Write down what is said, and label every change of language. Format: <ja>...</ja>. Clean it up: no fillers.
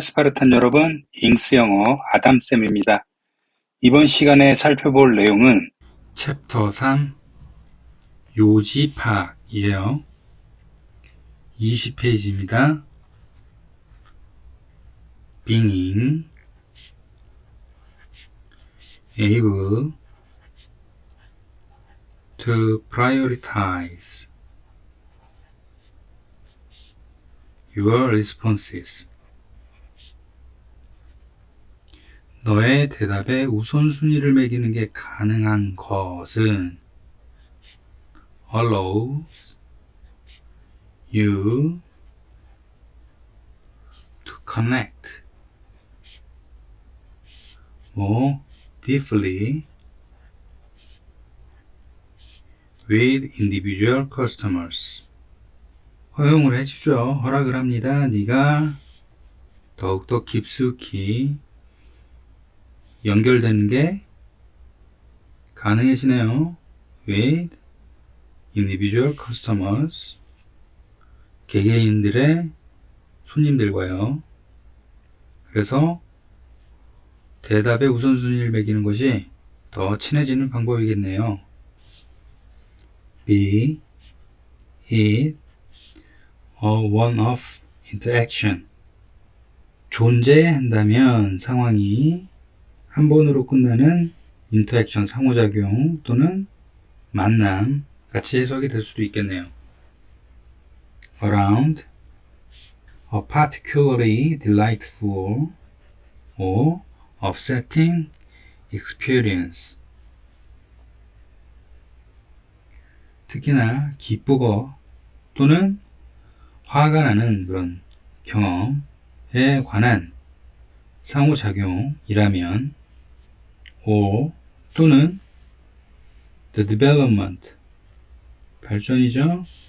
<ko>스파르탄 여러분, 잉스 영어 아담쌤입니다. 이번 시간에 살펴볼 내용은 챕터 3 요지파악이에요. 20페이지입니다.</ko> <en>Being able to prioritize your responses.</en> <ko>너의 대답에 우선순위를 매기는 게 가능한 것은</ko> <en>allows you to connect more deeply with individual customers.</en> <ko>허용을 해주죠. 허락을 합니다. 네가 더욱더 깊숙이 연결되는 게 가능해지네요.</ko> <en>with individual customers.</en> <ko>개개인들의 손님들과요. 그래서 대답의 우선순위를 매기는 것이 더 친해지는 방법이겠네요.</ko> <en>be it a one-off interaction.</en> <ko>존재한다면 상황이 한 번으로 끝나는 인터액션 상호작용 또는 만남 같이 해석이 될 수도 있겠네요.</ko> <en>around a particularly delightful or upsetting experience.</en> <ko>특히나 기쁘고 또는 화가 나는 그런 경험에 관한 상호작용이라면</ko> <en>or</en> <ko>또는</ko> <en>the development</en> <ko>발전이죠.</ko>